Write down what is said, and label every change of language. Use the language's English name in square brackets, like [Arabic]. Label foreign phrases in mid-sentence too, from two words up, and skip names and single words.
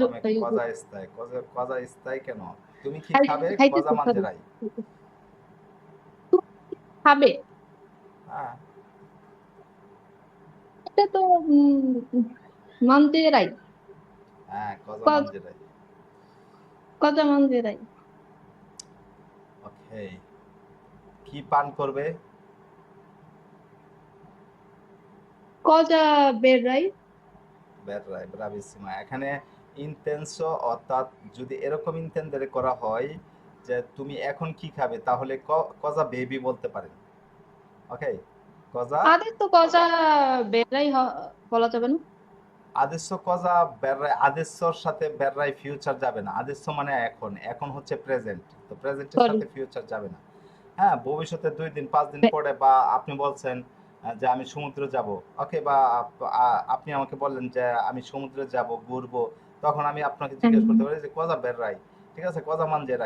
[Bangla] তুমি [Italian] cosa stai, cosa stai [Bangla] কেন? তুমি কি খাবে কথা খাইতেছি sorry মানজেরাই। খাবে হ্যাঁ, এটা তো mangerai হ্যাঁ, কথা Co- মানজেরাই। [Italian] cosa mangerai [Bangla] ওকে, কি পান করবে? [Italian] cosa berrai [Bangla] বেররাই, ব্রাভিসিমা। এখানে ইনটেনসো, অর্থাৎ যদি এরকম ইনটেন্ডারে করা হয় যে তুমি এখন কি খাবে, তাহলে [Italian] cosa bevi [Bangla] বলতে পারেন। ওকে, কজা [Italian] adesso cosa berrai [Bangla] বলা যাবে না [Italian] adesso cosa berrai, [Bangla] আদেশ্যর সাথে বেররাই ফিউচার যাবে না। আদেশ্য মানে এখন, এখন হচ্ছে প্রেজেন্ট, তো প্রেজেন্টের সরি সাথে ফিউচার যাবে না। হ্যাঁ, ভবিষ্যতে 2 দিন 5 দিন পরে, বা আপনি বলছেন যে আমি সমুদ্রে যাব। ওকে, বা আপনি আমাকে বললেন যে আমি সমুদ্রে যাব, ঘুরবো, তখন আমি আপনাকে জিজ্ঞেস করতে পারি যে [Italian] cosa berrai, [Bangla] ঠিক আছে, [Italian] cosa mangerai.